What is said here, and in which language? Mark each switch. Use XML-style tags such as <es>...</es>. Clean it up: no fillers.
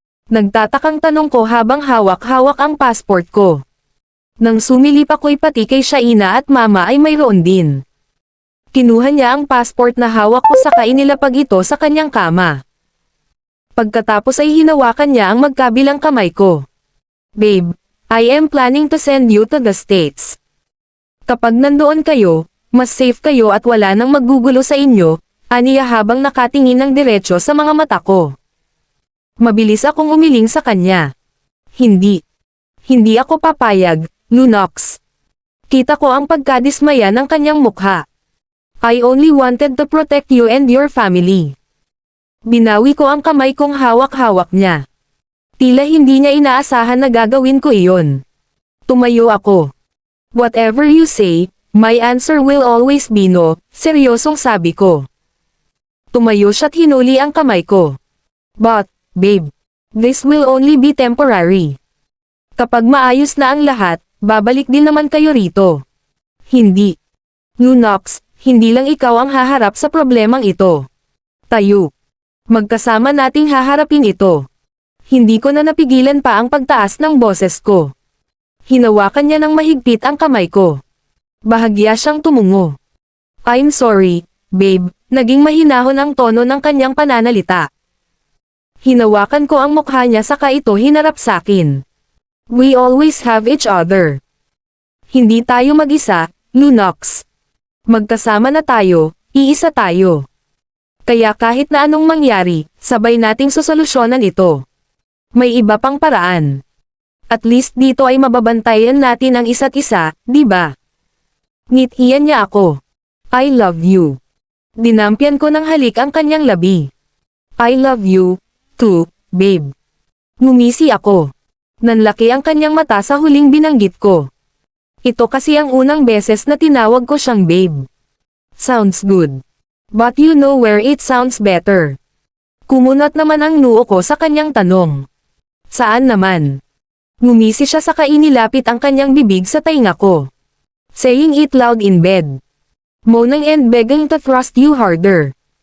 <tl>Nagtatakang tanong ko habang hawak-hawak ang passport ko. Nang sumilip ako'y pati kay Shaina at Mama ay mayroon din. Kinuha niya ang passport na hawak ko saka inilapag ito sa kanyang kama. Pagkatapos ay hinawakan niya ang magkabilang kamay ko.</tl> <en>Babe, I am planning to send you to the States.</en> <tl>Kapag nandoon kayo, mas safe kayo at wala nang maggugulo sa inyo, aniya habang nakatingin ng diretsyo sa mga mata ko. Mabilis akong umiling sa kanya. Hindi. Hindi ako papayag, Lunox. Kita ko ang pagkadismaya ng kanyang mukha.</tl> <en>I only wanted to protect you and your family.</en> <tl>Binawi ko ang kamay kong hawak-hawak niya. Tila hindi niya inaasahan na gagawin ko iyon. Tumayo ako.</tl> <en>Whatever you say, my answer will always be no,</en> <tl>seryosong sabi ko. Tumayo siya't hinuli ang kamay ko.</tl> <en>But, babe, this will only be temporary.</en> <tl>Kapag maayos na ang lahat, babalik din naman kayo rito. Hindi. Lunox, hindi lang ikaw ang haharap sa problemang ito. Tayo. Magkasama nating haharapin ito. Hindi ko na napigilan pa ang pagtaas ng boses ko. Hinawakan niya ng mahigpit ang kamay ko. Bahagya siyang tumungo.</tl> <en>I'm sorry, babe,</en> <tl>naging mahinahon ang tono ng kanyang pananalita. Hinawakan ko ang mukha niya saka ito hinarap sakin.</tl> <en>We always have each other.</en> <tl>Hindi tayo mag-isa, Lunox. Magkasama na tayo, iisa tayo. Kaya kahit na anong mangyari, sabay nating sosolusyonan ito. May iba pang paraan. At least dito ay mababantayan natin ang isa't isa, di ba? Ngitian niya ako.</tl> <en>I love you.</en> <tl>Dinampyan ko ng halik ang kanyang labi.</tl> <en>I love you, too, babe.</en> <tl>Ngumisi ako. Nanlaki ang kanyang mata sa huling binanggit ko. Ito kasi ang unang beses na tinawag ko siyang babe.</tl> <en>Sounds good. But you know where it sounds better.</en> <tl>Kumunat naman ang noo ko sa kanyang tanong. Saan naman? Ngumisi siya saka inilapit ang kanyang bibig sa tainga ko.</tl> <en>Saying it loud in bed. Moaning and begging to thrust you harder.</en>